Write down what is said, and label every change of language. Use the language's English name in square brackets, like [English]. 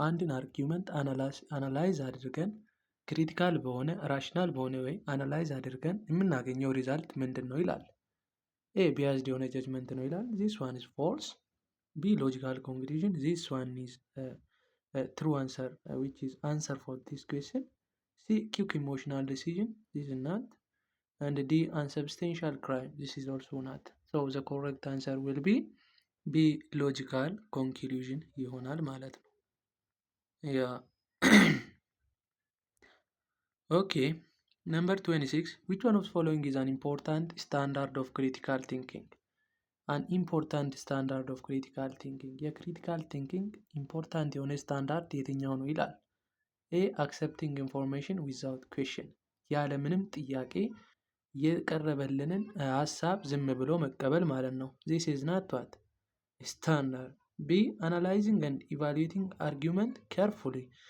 [Amharic] አንድን አርጊውመንት አናላይዝ አድርገን ክሪቲካል በሆነ ራሽናል በሆነ ወይ አናላይዝ አድርገን የምናገኘው ሪዛልት ምንድን ነው ይላል። ኤ ቢያዝድ የሆነ ጀጅመንት ነው ይላል። [English] ዚስ ዋን ኢዝ ፎልስ። ቢ ሎጂካል ኮንክሉዥን ዚስ ዋን ኢዝ ትሩ አንሰር ዊች ኢዝ አንሰር ፎር ዲስ ኩዌስችን። ሲ quick emotional decision this is not. And D unsubstantial crime this is also not. So the correct answer will be B logical conclusion [Amharic] ይሆናል ማለት ነው። [English] ያ Okay, number 26. Which one of the following is an important standard of critical thinking? An important standard of critical thinking. [Amharic] የክሪቲካል ቲንኪንግ ኢምፖርታንት የሆነ ስታንዳርድ የትኛው ነው ይላል። ኤ [English] accepting information without question. [Amharic] ያለምንም ጥያቄ የቀረበልንን ሀሳብ ዝም ብሎ መቀበል ማለት ነው። [English] This is not what? Standard. B analyzing and evaluating argument carefully.